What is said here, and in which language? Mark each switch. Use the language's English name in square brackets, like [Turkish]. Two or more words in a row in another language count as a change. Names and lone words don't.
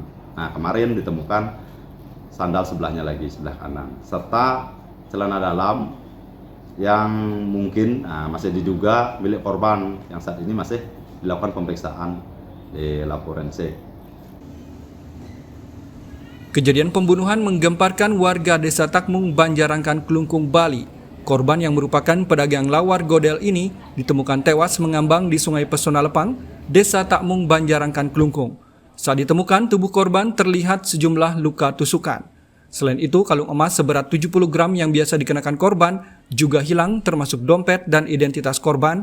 [Indonesian] Nah, kemarin ditemukan sandal sebelahnya lagi, sebelah kanan, serta celana dalam yang mungkin masih diduga milik korban, yang saat ini masih dilakukan pemeriksaan di lab forensik. Kejadian pembunuhan menggemparkan warga Desa Takmung, Banjarangkan, Klungkung, Bali. Korban yang merupakan pedagang lawar godel ini ditemukan tewas mengambang di Sungai Pesona Lepang, Desa Takmung, Banjarangkan, Klungkung. Saat ditemukan, tubuh korban terlihat sejumlah luka tusukan. Selain itu, kalung emas seberat 70 gram yang biasa dikenakan korban juga hilang, termasuk dompet dan identitas korban.